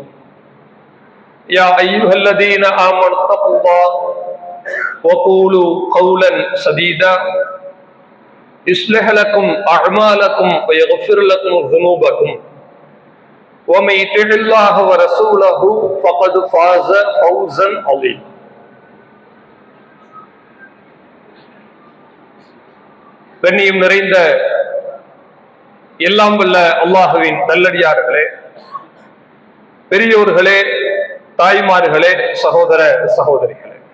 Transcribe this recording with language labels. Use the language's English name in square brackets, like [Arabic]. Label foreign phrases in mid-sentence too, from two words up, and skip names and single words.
[Arabic] يا أيها الذين آمنوا اتقوا الله وقولوا قولا سديدا يصلح لكم أعمالكم ويغفر لكم ذنوبكم ومن يطع الله ورسوله فقد فاز فوزا عظيما. [Tamil] கண்ணியம் நிறைந்த எல்லாம் வல்ல அல்லாஹுவின் நல்லடியார்களே, பெரியோர்களே, தாய்மார்களே, சகோதர சகோதரிகளே,